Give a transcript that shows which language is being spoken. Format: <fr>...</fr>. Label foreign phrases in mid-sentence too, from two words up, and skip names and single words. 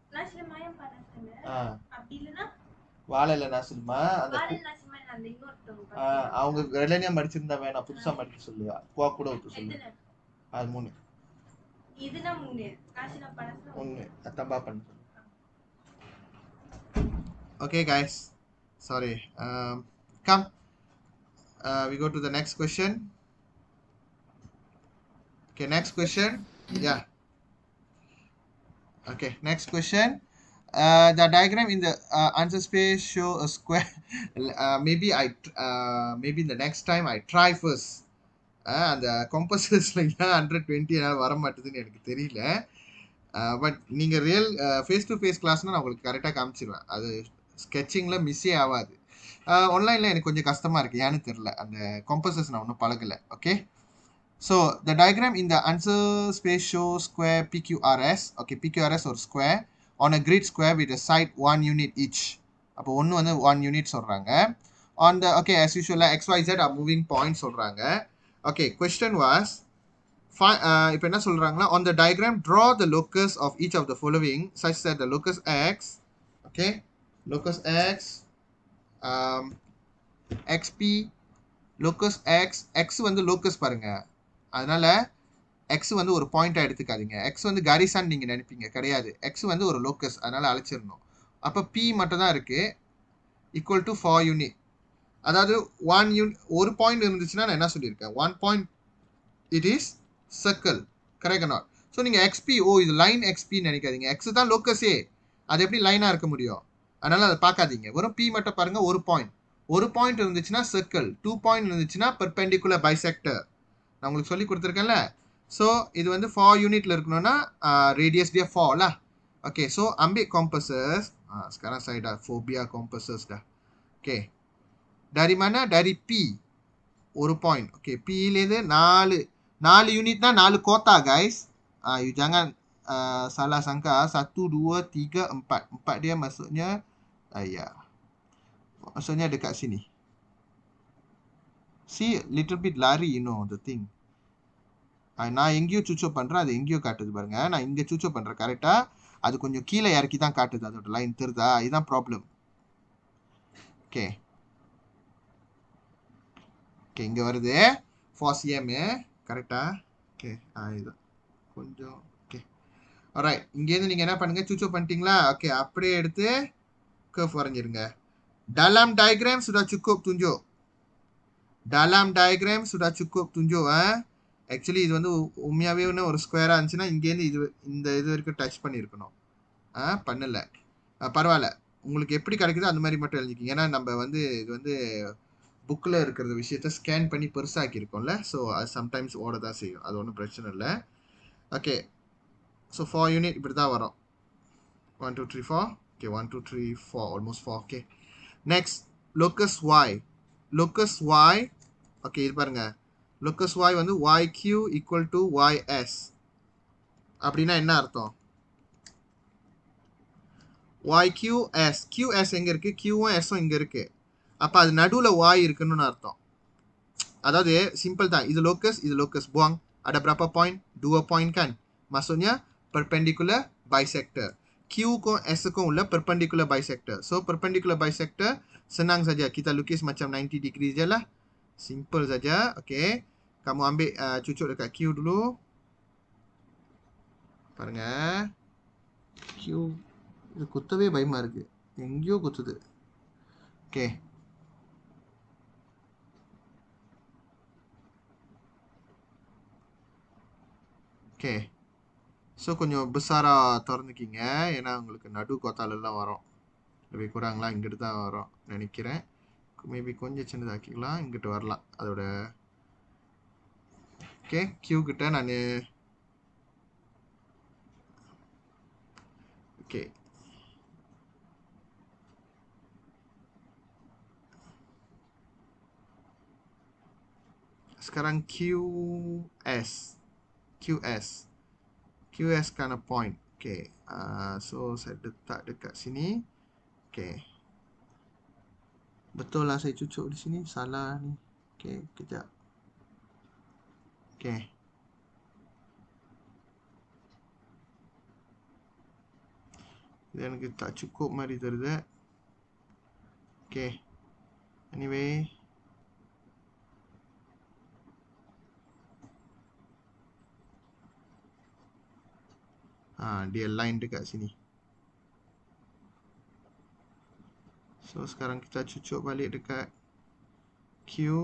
<ta>வாழை இலை நசில்மா அந்த அவங்க வெள்ளனியா மடிச்சிருந்தா வேணாம், புதுசாக மடிக்க சொல்லு. குவா கூட ஊற்ற சொல்லு. அது 3. ஒன்று தப்பா பண்ண சொல்லு.</ta> <en>Okay guys, sorry. Come. We go to the next question. Okay, next question. Yeah. Okay, next question. The diagram in the answer space show a square. Maybe maybe the next time I try first.</en> <ta>அந்த காம்பஸஸில் 120 என்னால் வர மாட்டேதுன்னு எனக்கு தெரியல. பட் நீங்கள்</ta> <en>real face to face</en> <ta>கிளாஸ்னால் நான் உங்களுக்கு கரெக்டாக காமிச்சிடுவேன். அது ஸ்கெட்சிங்கில் மிஸ்ஸே ஆகாது. ஆன்லைனில் எனக்கு கொஞ்சம் கஷ்டமாக இருக்குது, ஏன்னு தெரில. அந்த காம்பஸஸ் நான் ஒன்றும் பழகலை. ஓகே.</ta> <en>so the diagram</en> <ta>இந்த</ta> <en>answer space show square PQRS.</en> <ta>ஓகே, PQRS ஒரு ஸ்கொயர்</ta> <en>on a grid square with side 1 unit each.</en> <ta>அப்போ ஒன்று வந்து 1 unit சொல்கிறாங்க.</ta> <en>on the okay as usual XYZ are moving point சொல்கிறாங்க.</en> <ta>ஓகே,</ta> <en>question was</en> <ta>இப்போ என்ன சொல்கிறாங்கன்னா,</ta> <en>on the diagram draw the locus of each of the following such that the locus X, okay, locus X, XP, locus X</en> <ta>வந்து locus பாருங்க, அதனால X வந்து ஒரு பாயிண்டாக எடுத்துக்காதீங்க. X வந்து கரிசான் நீங்கள் நினைப்பீங்க, கிடையாது. X வந்து ஒரு locus, அதனால அழைச்சிடணும். அப்போ P மட்டும் தான் இருக்குது,</ta> <en>equal to 4 unit.</en> <ta>அதாவது 1 unit ஒரு பாயிண்ட் இருந்துச்சுன்னா நான் என்ன சொல்லியிருக்கேன், 1</ta> <en>point it is circle, correct or not?</en> <ta>ஸோ நீங்கள் XP, இது லைன் XP நினைக்காதீங்க. X தான் லோக்கஸே, அது எப்படி லைனாக இருக்க முடியும்? அதனால் அதை பார்க்காதீங்க. வெறும் P மட்டும் பாருங்கள், ஒரு பாயிண்ட். ஒரு பாயிண்ட் இருந்துச்சுன்னா சர்க்கிள், 2 பாயிண்ட் இருந்துச்சுன்னா</ta> <en>perpendicular bisector.</en> <ta>நான் உங்களுக்கு சொல்லி கொடுத்துருக்கேன்ல. ஸோ இது வந்து 4 யூனிட்ல இருக்கணும்னா ரேடியஸ்</ta> <ms>dia 4 lah. Okay, so ambil compasses. Sekarang saya dah phobia compasses dah. Okay. Dari mana? Dari P.</ms> <ta>ஒரு பாயிண்ட். Okay, P-லேருந்து 4 யூனிட்னா 4 kota guys.</ta> <ms>You jangan salah sangka 1, 2, 3, 4. 4 dia maksudnya ya. Maksudnya dekat sini.</ms> <en>See, little bit lari, you know, the thing.</en> <ta>நான் எங்கேயோ சுச்சோ பண்ணுறேன், அது எங்கேயோ காட்டுது பாருங்க. நான் இங்கே சுச்சோ பண்ணுறேன் கரெக்டாக, அது கொஞ்சம் கீழே இறக்கி தான் காட்டுது, அதோட லைன் தெரியுதா? இதுதான் ப்ராப்ளம்.</ta> <en>okay okay,</en> <ta>இங்கே வருது 4 cm கரெக்டா? ஓகே இதுதான் கொஞ்சம்.</ta> <en>okay alright,</en> <ta>இங்கேருந்து நீங்கள் என்ன பண்ணுங்கள், சுச்சோ பண்ணிட்டீங்களா? ஓகே, அப்படியே எடுத்து கர்வ் வரைஞ்சிருங்க.</ta> <ms>dalam diagram sudah cukup tunjuk. dalam diagram sudah cukup tunjuk.</ms> <ta>ஆக்சுவலி இது வந்து உண்மையாகவே ஒரு ஸ்கொயராக இருந்துச்சுன்னா இங்கேருந்து இந்த இது வரைக்கும் டச் பண்ணியிருக்கணும். பண்ணல, பரவாயில்ல, உங்களுக்கு எப்படி கிடைக்குதோ அந்த மாதிரி மட்டும் எழுதிக்கிங்க. ஏன்னா நம்ம வந்து இது வந்து புக்கில் இருக்கிற விஷயத்த ஸ்கேன் பண்ணி பெருசாக்கியிருக்கோம்ல. ஸோ அது சம்டைம்ஸ் ஓட தான் செய்யும், அது ஒன்றும் பிரச்சனை இல்லை.</ta> <en>okay, so</en> <ta>4 யூனிட் இப்படி தான் வரும். 1 2 3 4. ஓகே 1 2 3 4, ஆல்மோஸ்ட் 4.</ta> <en>okay, next locus y. locus y,</en> <ta>ஓகே இது பாருங்க, locus y வந்து</ta> <en>yq equal to ys.</en> <ta>அப்படின்னா என்ன அர்த்தம்? yqs, qs எங்க இருக்கு? qவும் s இங்க இருக்கு. அப்ப அது நடுவுல y இருக்குன்னு அர்த்தம். அதாவது சிம்பிள் தான், இது locus, இது locus, buang.</ta> <ms>Ada berapa point? 2 point kan? Maksudnya</ms> <en>perpendicular bisector.</en> <ta>Q க்கும் S க்கும் உள்ள</ta> <en>perpendicular bisector.</en> <ms>So</ms> <en>perpendicular bisector</en> <ms>senang saja kita lukis macam 90 degree je lah. Simple saja. Okay, kamu ambil cucuk dekat Q dulu.</ms> <ta>பாருங்க, Q இது குத்தவே பயமா இருக்கு, எங்கேயோ குத்துது.</ta> <en>okay okay, so</en> <ta>கொஞ்சம் பெருசாக திறந்துக்கிங்க, ஏன்னா உங்களுக்கு நடு கோத்தாலெல்லாம் வரும்.</ta> <ms>lebih kurang</ms> <ta>லாம் இங்கிட்டு தான் வரும் நினைக்கிறேன். மேபி கொஞ்சம் சின்னதாக்கிக்கலாம், இங்கிட்டு வரலாம் அதோட. ஓகே, கியூ கிட்ட நான் ஓகே sekarang QS</ta> <en>kind of point.</en> <ms>Okay, so saya letak dekat sini. Okay, betul lah saya cucuk di sini, salah ni. Okay, kejap. Okay, dan எனக்கு tak cukup</ms> <ta>மாதிரி தெரியுது.</ta> <en>Okay, anyway,</en> <ms>dia line dekat sini. So sekarang kita cucuk balik dekat Q.</ms>